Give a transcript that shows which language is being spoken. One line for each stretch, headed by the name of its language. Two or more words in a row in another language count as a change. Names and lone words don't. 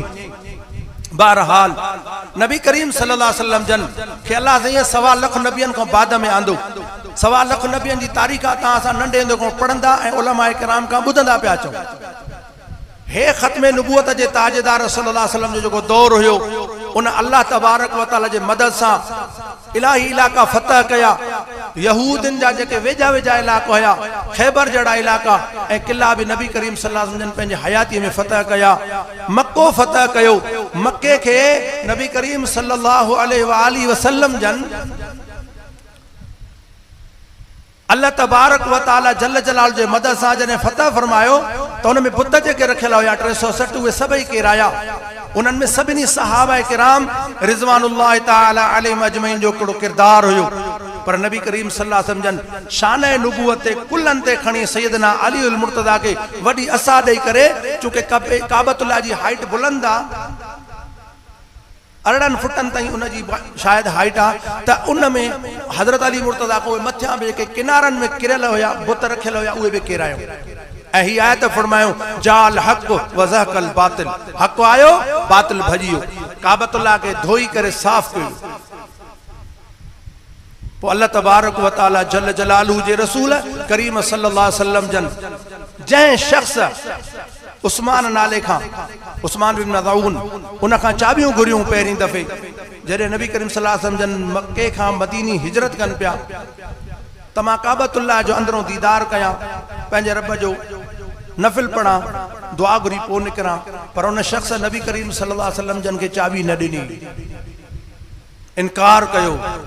Sindhi: बहरहाल नबी करीम
Arabic: صلى الله عليه وسلم
Sindhi: जन खे अल्लाह से 1.25 लाख नबियन खां बाद में आंदो 1.25 लाख नबियन जी तारीख़ तां असां नंढे हूंदे खां पढ़ंदा ऐं उलमा किराम खां ॿुधंदा पिया अचूं। हे ख़त्मे नबूवत जे ताजदार
Arabic: صلى الله عليه وسلم
Sindhi: जो जेको दौर हुयो उन
Arabic: الله تبارك وتعالى
Sindhi: जे मदद सां इलाही इलाका फतह कया यहूदन जा जेके वेझा वेझा इलाका हुया खैबर जड़ा इलाका ऐं किला भी नबी करीम
Arabic: صلى الله عليه وسلم
Sindhi: पंहिंजे हयाती में फतह कया मक्को फतह कयो मक्के खे नबी करीम
Arabic: صلى الله عليه وسلم
Sindhi: जन
Arabic: الله تبارك وتعالى جل جلاله
Sindhi: जे मदद सां जने फतह फरमायो त उन में बुत जेके रखियल हुया 360 उहे सभई केराया उन्हनि में सभिनी सहाबा किराम
Arabic: رضوان الله تعالى عليهم أجمعين
Sindhi: जो हिकिड़ो किरदार हुयो पर नबी करीम
Arabic: صلى الله عليه وسلم
Sindhi: जन शान नबूवत ते कुल्लन ते खणी सैयदना अली उल मुर्तदा के वडी असा ॾेई करे चूंकि काबतुल्लाह जी हाइट बुलंद आहे 18 फुटन ताईं उन जी शायद हाइट आहे त उन में हज़रत अली मुर्तदा को मथियां बि जेके किनारनि में किरियल हुया बुत रखियल हुया उहे बि केरायो ऐं ही आयत फरमायो
Arabic: جاء الحق وزهق الباطل
Sindhi: हक आयो बातिल भजियो काबतुल्लाह के धोई करे साफ कयो पो
Arabic: الله تبارك وتعالى جل جلاله
Sindhi: जे रसूल करीम
Arabic: صلى الله عليه وسلم
Sindhi: जन जंहिं शख्स उस्मान नाले खां उस्मान बिन मज़ऊन उन खां चाबियूं घुरियूं पहिरीं दफ़े जॾहिं नबी करीम
Arabic: صلى الله عليه وسلم
Sindhi: जन मक्के खां मदीनी हिजरत कनि पिया त मां काबतुल्लाह जो अंदरों दीदार कयां पंहिंजे रब जो नफ़िल पढ़ा दुआ घुरी पोइ निकिरां पर उन शख्स नबी करीम
Arabic: صلى الله عليه وسلم
Sindhi: जन खे चाबी न ॾिनी इनकार कयो पोइ